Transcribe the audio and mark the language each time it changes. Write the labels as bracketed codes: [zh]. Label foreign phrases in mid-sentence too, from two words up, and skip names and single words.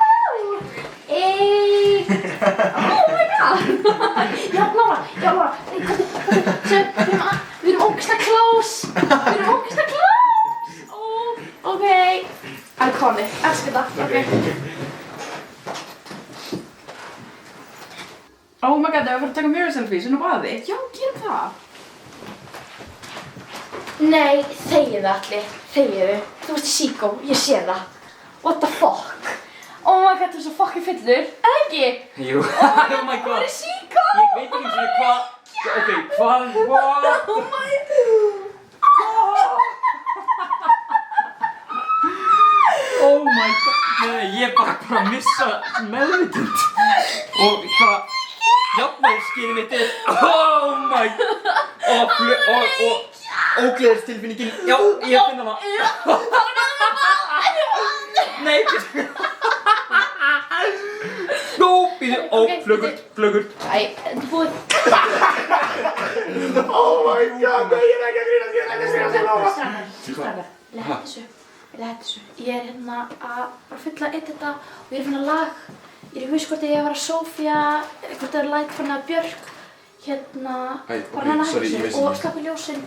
[en] oh my god, [is] já, Lára, við erum ógeðslega close, [en] ok, iconic, [is] elskar það, ok. [en] Oh my god, [is] það var að fara að taka [en] mirror selfies [is] inn á baði. Já, gerum það. Nei, þegiðu allir, þegiðu, þú ert síkó, ég sé það, [en] what the fuck, oh my god, [is] þú ert svo fucking fyllur, eða ekki? Jú, [en] oh my god. [is] Þú ert síkó! Ég veit ekki eins og hvað... Ok, hvað... [en] What? Oh my... Oh my god. [is] Nei, ég bara missa meðvitund. Og bara... Jafnvægisskynið mitt [en] oh my [is] og ógleðistilfinningin, já, ég finn hana. Nei, nú, býðu, flögur. Æ, þetta er búið. [en] Oh my god, [is] nei, ég er ekki að grínast, Strákar, Ég er hérna að bara fylla eitt þetta og ég er að finna lag. Ég er í húskorti, ég var að Sofía, hvort það er lag fann að Björk, hérna, bara hann að hægja og slappi ljósin.